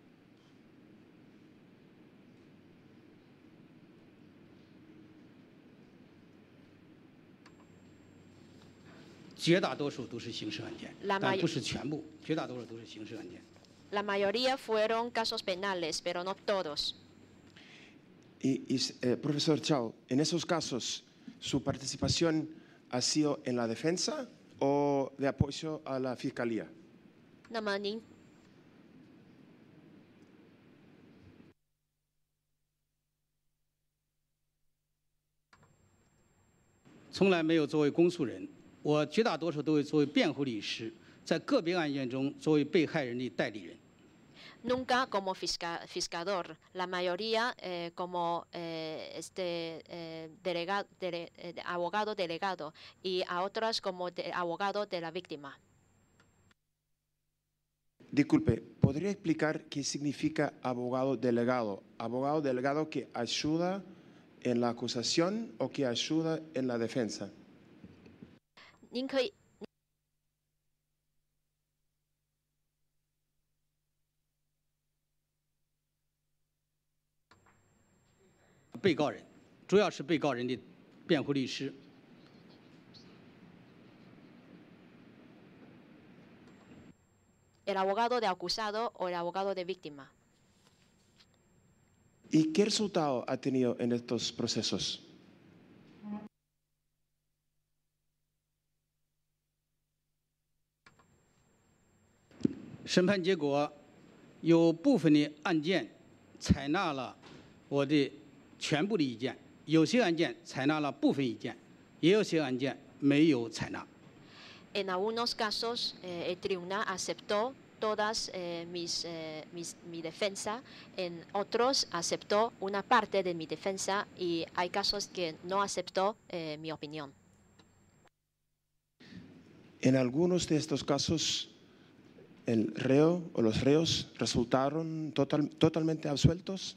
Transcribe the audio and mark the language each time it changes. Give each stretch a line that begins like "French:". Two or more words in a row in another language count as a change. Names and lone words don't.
Spanish: La mayoría fueron casos penales, pero no todos. Profesor Chao, en esos casos, ¿su participación ha sido en la defensa o de apoyo a la fiscalía?
Chinese: 那么您从来没有作为公诉人，我绝大多数都会作为辩护律师，在个别案件中作为被害人的代理人。
Spanish: Nunca como fiscador, la mayoría como abogado delegado y a otras como abogado de la víctima. Disculpe, ¿podría explicar qué significa abogado delegado? ¿Abogado delegado que ayuda en la acusación o que ayuda en la defensa?
Chinese: 您可以被告人，主要是被告人的辩护律师。
Spanish: el abogado de acusado o el abogado de víctima. ¿Y qué resultado ha tenido en estos procesos?
Chinese: 审判结果有部分的案件采纳了我的全部的意见，有些案件采纳了部分意见，也有些案件没有采纳。
Spanish: En algunos casos, el tribunal aceptó todas mi defensa, en otros aceptó una parte de mi defensa y hay casos que no aceptó mi opinión. En algunos de estos casos, el reo o los reos resultaron totalmente absueltos.